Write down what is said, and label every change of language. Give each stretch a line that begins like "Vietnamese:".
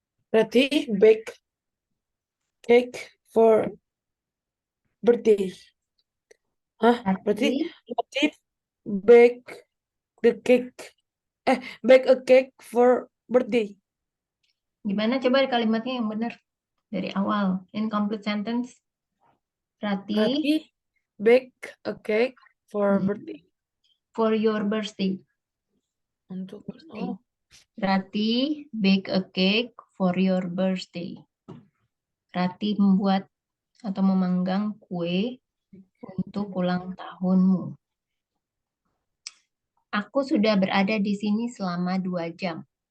English: Berarti bake cake for birthday.
Indonesian: Hah? Berarti Ratih,
English: berarti bake the cake. Bake a cake for birthday.
Indonesian: gimana coba kalimatnya yang benar dari awal?
English: Incomplete sentence. Ratih, Berarti bake a cake for birthday. for your birthday.
Indonesian: Untuk
English: Birthday. Ratih, bake a cake for your birthday.
Indonesian: Ratih membuat atau memanggang kue untuk ulang tahunmu. Aku sudah berada di sini selama 2 jam.